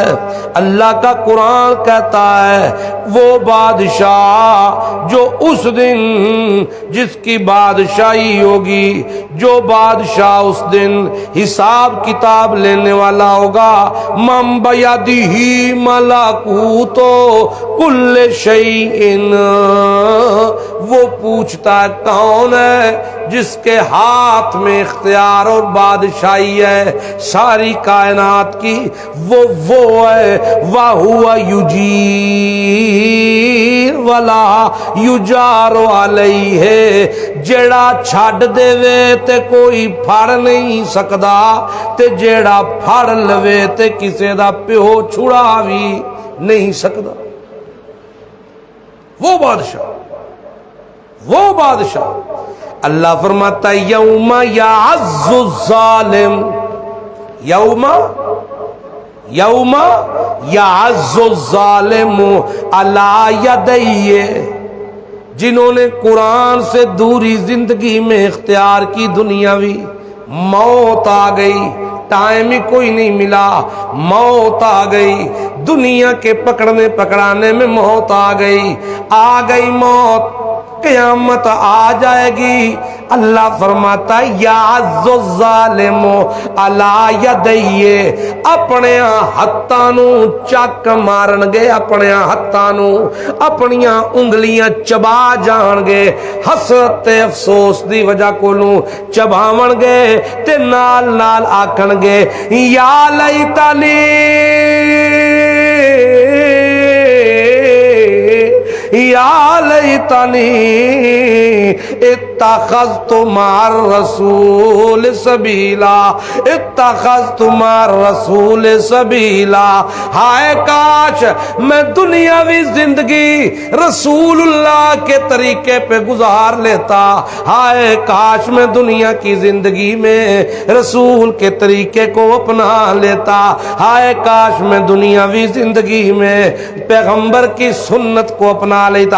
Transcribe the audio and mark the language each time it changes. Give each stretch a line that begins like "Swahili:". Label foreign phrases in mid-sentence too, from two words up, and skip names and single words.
Urdu: اللہ کا قرآن کہتا ہے وہ بادشاہ جو اس دن جس کی بادشاہی ہوگی، جو بادشاہ اس دن حساب کتاب لینے والا ہوگا،
Arabic: من بیدہ ملکوت کل شیء،
Urdu: وہ پوچھتا ہے کون ہے جس کے ہاتھ میں اختیار اور بادشاہی ہے ساری کائنات کی، وہ ہے وَهُوَ
Arabic: يُجِيرُ وَلَا يُجَارُ عَلَيْهِ،
Punjabi: جیڑا چھڈ دے تے کوئی پھڑ نہیں سکدا، تے جیڑا پھڑ لوے تے کسے دا پیو چھڑا بھی نہیں سکدا۔
Urdu: وہ بادشاہ اللہ فرماتا ہے
Arabic: یوم یعز الظالم، یوم یعز الظالم علی یدیہ،
Urdu: جنہوں نے قرآن سے دوری زندگی میں اختیار کی، دنیاوی موت آ گئی، ٹائم ہی کوئی نہیں ملا، موت آ گئی، دنیا کے پکڑانے میں موت آ گئی موت، قیامت آ جائے گی۔ اللہ فرماتا ہے
Arabic: یعز الظالم علی یدیہ،
Punjabi: اپنے ہاتھاں نو چک مارن گے، اپنے ہاتھاں نو اپنیاں انگلیاں چبا جان گے، حسرت افسوس دی وجہ کولوں چباون گے، تے نال نال آکھن گے
Arabic: یا لیتنی یا لیتنی اتخذت مع الرسول سبیلا، اتخذت مع الرسول سبیلا، ہائے
Urdu: کاش میں دنیاوی زندگی رسول اللہ کے طریقے پہ گزار لیتا، ہائے کاش میں دنیا کی زندگی میں رسول کے طریقے کو اپنا لیتا، ہائے کاش میں دنیاوی زندگی میں پیغمبر کی سنت کو اپنا لیتا۔